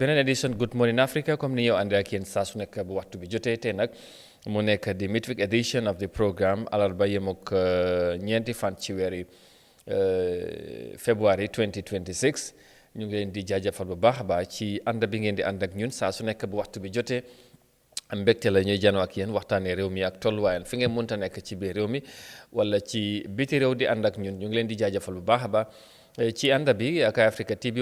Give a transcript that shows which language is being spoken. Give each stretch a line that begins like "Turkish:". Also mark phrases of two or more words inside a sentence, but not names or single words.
Wolof: beneen édition Good Morning Africa comme ni ñëw ànd ak yéen saa su nekk bu waxtu bi jotee tey nag mu nekk di
English: midweek edition of the programme
Wolof: alarba yem ak ñeenti fan ci weeri February 2026 ñu ngi leen di jaajëfal bu baax a baax ci ànd bi ngeen di ànd ak ñun saa su nekk bu waxtu bi jotee. mbégte la ñuy janoo ak yéen waxtaanee réew mi ak tolluwaayam fi ngeen mënta nekk ci biir réew mi wala ci biti réew di ànd ak ñun ñu ngi leen di jaajëfal bu baax a baax ci ànd bi ak Eyeafrica TV